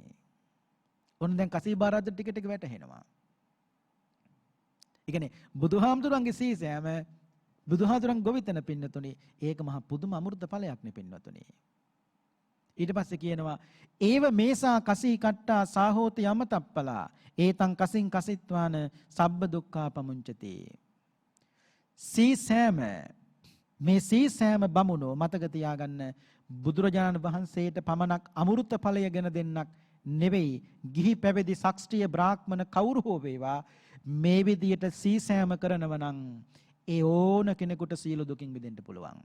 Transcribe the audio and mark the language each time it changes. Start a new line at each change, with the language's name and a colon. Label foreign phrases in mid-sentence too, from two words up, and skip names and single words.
Sinhala: ඔන්න දැන් කසී භාරද්වාජ ටික වැටහෙනවා. ඒ කියන්නේ බුදුහාමුදුරන්ගේ සීසෑම බුදුහාමුදුරන් ගොවිතැන පින්නතුනි ඒක මහා පුදුම අමෘත ඵලයක් නේ පින්නතුනි. ඊට පස්සේ කියනවා
Pali: ඒව මේසා කසී කට්ටා සාහෝති යමතප්පලා ඒතං කසින් කසිත්වාන සබ්බ දුක්ඛා පමුංචති.
Sinhala: සීසෑම මේ සීසෑම බමුණෝ මතක තියාගන්න බුදුරජාණන් වහන්සේට පමණක් අමෘත ඵලය ගෙන දෙන්නක් නෙවෙයි ගිහි පැවිදි ශාස්ත්‍රීය බ්‍රාහ්මණ කවුරු හෝ වේවා මේ විදියට සීසෑම කරනවා නම් ඒ ඕන කෙනෙකුට සීල දුකින් මිදෙන්න පුළුවන්.